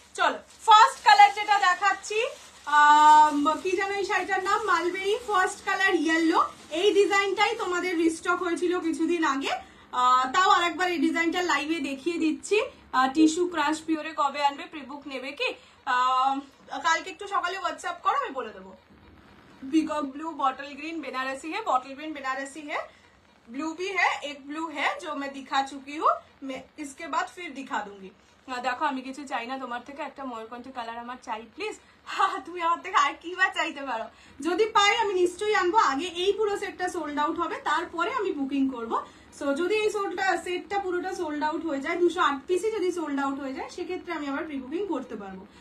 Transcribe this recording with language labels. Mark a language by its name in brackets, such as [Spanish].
[Bangla] চলো first colour যেটা দেখাচ্ছি, কি জানো এই শাড়িটার নাম, মালবেরি ফার্স্ট কালার ইয়েলো। এই ডিজাইনটাই তোমাদের রিস্টক হয়েছিল কিছুদিন আগে, তাও আরেকবার এই ডিজাইনটা লাইভে দেখিয়ে দিচ্ছি। টিস্যু ক্রাশ পিওরে কবে আনবে, প্রিবুক নেবে কি? কালকে একটু সকালে হোয়াটসঅ্যাপ করো, আমি বলে দেবো। [Hindi] Peacock blue, bottle green Banarasi है, बॉटल ग्रीन बनारसी है, ब्लू भी है, एक ब्लू है जो मैं दिखा चुकी हूँ, मैं इसके बाद फिर दिखा दूंगी। [Bangla] দেখো আমি কিছু চাই না তোমার থেকে, একটা ময়ূরকণ্ঠী কালার আমার চাই প্লিজ। তুমি আমার থেকে আর কি বা চাইতে পারো, যদি পাই আমি নিশ্চয়ই আনবো। আগে এই পুরো সেটটা সোল্ড আউট হবে, তারপরে আমি বুকিং করবো। সো যদি এই সেটটা পুরোটা সোল্ড আউট হয়ে যায়, 208 পিসই যদি সোল্ড আউট হয়ে যায়, সেক্ষেত্রে আমি আবার প্রি বুকিং করতে পারবো।